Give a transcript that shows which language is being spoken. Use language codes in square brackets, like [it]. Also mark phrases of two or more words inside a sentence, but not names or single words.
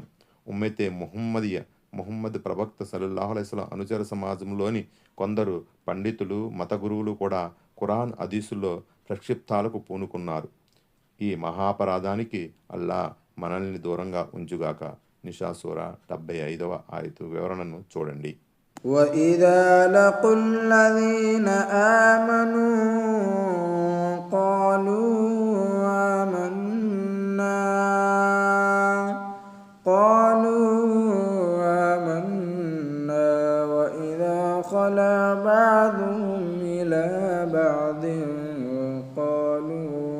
[te] ఉమ్మతే ముహమ్మద్ ప్రవక్త [ar] صلى الله عليه وسلم [te] అనుచర సమాజంలోని కొందరు పండితులు, మత గురువులు కూడా ఖురాన్ హదీసుల్లో ప్రక్షిప్తాలకు పూనుకున్నారు. ఈ మహాపరాధానికి అల్లా మనల్ని దూరంగా ఉంచుగాక. నిసా సూరా 75వ ఆయతు వివరణను చూడండి. [ar] وَإِذَا لَقُوا الَّذِينَ آمَنُوا قَالُوا آمَنَّا وَإِذَا خَلَا بَعْضُهُمْ إِلَى بَعْضٍ قَالُوا